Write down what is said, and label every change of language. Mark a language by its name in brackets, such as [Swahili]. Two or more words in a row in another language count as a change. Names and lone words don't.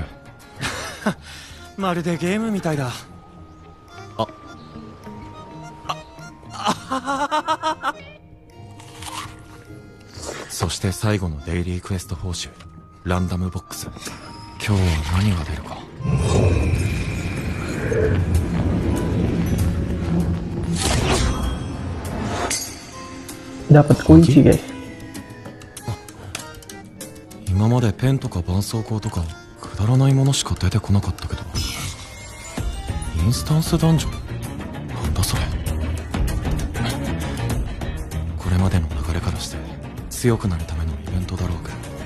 [Japanese] まるでゲームみたいだ。そして最後のデイリークエスト報酬、ランダムボックス。今日は何が出るか。 [Indonesian] Dapat kunci guys. [Japanese] 今までペンとか絆創膏とかくだらないものしか出てこなかったけど、インスタンスダンジョンなんだそれ。これまでの流れからして強くなるためのイベントだろうか。